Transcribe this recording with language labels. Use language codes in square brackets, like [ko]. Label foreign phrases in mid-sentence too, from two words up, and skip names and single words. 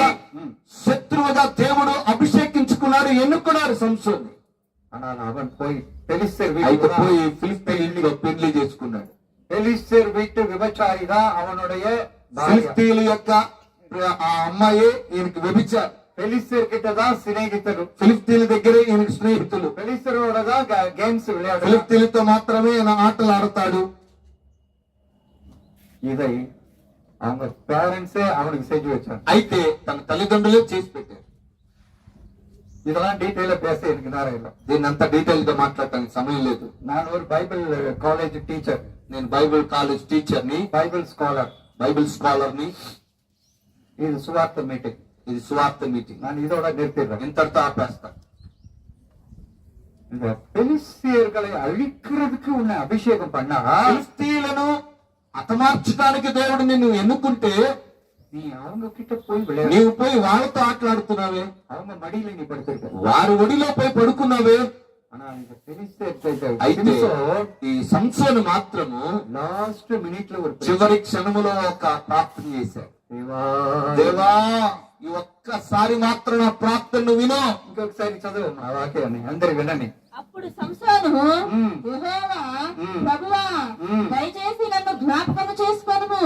[te] శత్రువుగా దేవుడు అభిషేకించుకున్నాడు, ఎన్నుకున్నాడు సంసోన్ని. [ta] ஆனால் அவன் போய் பெலிஸ்தீர் [te] అయితే [ta] வீட்டுக்கு [te] పోయి ఫిలిస్తీయులతో పెళ్లి చేసుకున్నాడు. [ta] பெலிஸ்தீர் வீட்டு விபச்சாரி தான் அவனுடைய பாரியா. [te] ఫిలిస్తీయుల యొక్క ఆ అమ్మాయి ఈయనకి వ్యభిచారు. [ta] பெலிஸ்தீர் கிட்ட தான் சிநேகித்தரு, [te] ఫిలిస్తీన్ల దగ్గరే ఈయనకి స్నేహితులు. [ta] பெலிஸ்தீரோட தான் கேம்ஸ் விளையாடு. [te] ఫిలిస్తీన్లతో మాత్రమే ఈయన ఆటలు ఆడతాడు. [ta] இதை அவங்க பேரண்ட்ஸே அவனுக்கு செஞ்சு வச்சாங்க. [te] అయితే తన తల్లిదండ్రులే చేసి పెట్టారు. [ta] இதெல்லாம் டீட்டெயிலா பேச எனக்கு நேரம் இல்லை. [te] దీన్ని అంత డీటెయిల్ గా మాట్లాడటానికి సమయం లేదు. [ta] நான் ஒரு [en] Bible college teacher, [te] నేను [en] Bible college teacher [te] ని, [en] Bible scholar. Bible scholar [te] ని. [ta] இது சுவார்த்த மீட்டிங். [te] ఇది సువార్త మీటింగ్. [ta] நான் இதோட நிறுத்திடுறேன். [te] ఇంతటితో ఆపేస్తా. [ta] இந்த பெலிஸ்தியர்களை அழிக்கிறதுக்கு உன்னை அபிஷேகம் பண்ணா [te] ఫిలిస్తీయులను హతమార్చడానికి దేవుడు నిన్ను ఎన్నుకుంటే [ta] நீ அவங்க கிட்ட போய் விளையாடு. [te] నీవు పోయి వాళ్ళతో ఆటలాడుతున్నావే, [ta] அவங்க மடியில நீ படுத்திருக்க. [te] వారి ఒడిలో పోయి పడుకున్నావే. [ta] ஆனா இந்த பெலிஸ்தியர் [te] అయితే ఈ సంసోను మాత్రము [en] last minute [te] లో ஒரு చివరి క్షణములో ఒక ప్రార్థన చేశాడు. దేవా, ఈ ఒక్కసారి మాత్రం నా ప్రార్థనను విను. ఇంకొకసారి చదువు ఆ వాక్యాన్ని అందరు వినండి. అప్పుడు సంసోను, యెహోవా ప్రభువా, దయచేసి నన్ను జ్ఞాపకం చేసుకోను.